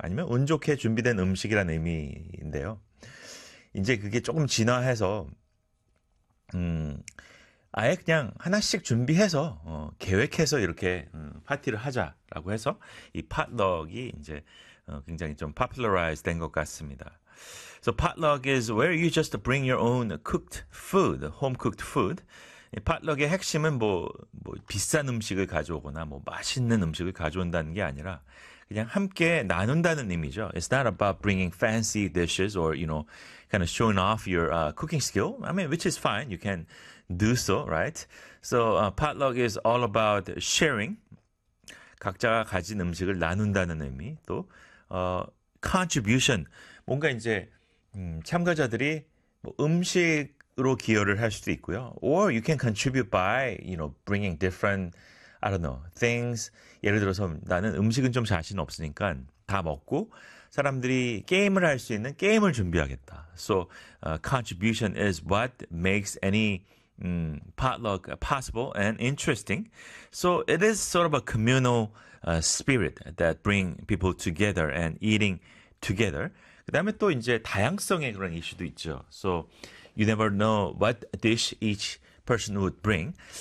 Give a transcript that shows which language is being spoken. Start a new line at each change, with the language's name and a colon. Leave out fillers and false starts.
Korean: 아니면 운 좋게 준비된 음식이라는 의미인데요. 이제 그게 조금 진화해서 아예 그냥 하나씩 준비해서 계획해서 이렇게 파티를 하자라고 해서 이 팟럭이 이제 굉장히 좀 popularized 된 것 같습니다.
English: So potluck is where you just bring your own cooked food, home-cooked food.
Korean: Potluck의 핵심은 뭐 비싼 음식을 가져오거나 뭐 맛있는 음식을 가져온다는 게 아니라 그냥 함께 나눈다는 의미죠.
English: It's not about bringing fancy dishes or, you know, kind of showing off your cooking skill. I mean, which is fine. You can do so, right? So potluck is all about sharing.
Korean: 각자가 가진 음식을 나눈다는 의미. 또 contribution. 뭔가 이제 참가자들이 뭐 음식으로 기여를 할 수도 있고요.
English: Or you can contribute by, you know, bringing different, I don't know, things.
Korean: 예를 들어서 나는 음식은 좀 자신 없으니까 다 먹고 사람들이 게임을 할 수 있는 게임을 준비하겠다.
English: So contribution is what makes any potluck possible and interesting. So it is sort of a communal spirit that bring people together and eating together.
Korean: 그 다음에 또 이제 다양성의 그런 이슈도 있죠.
English: So you never know what dish each person would bring.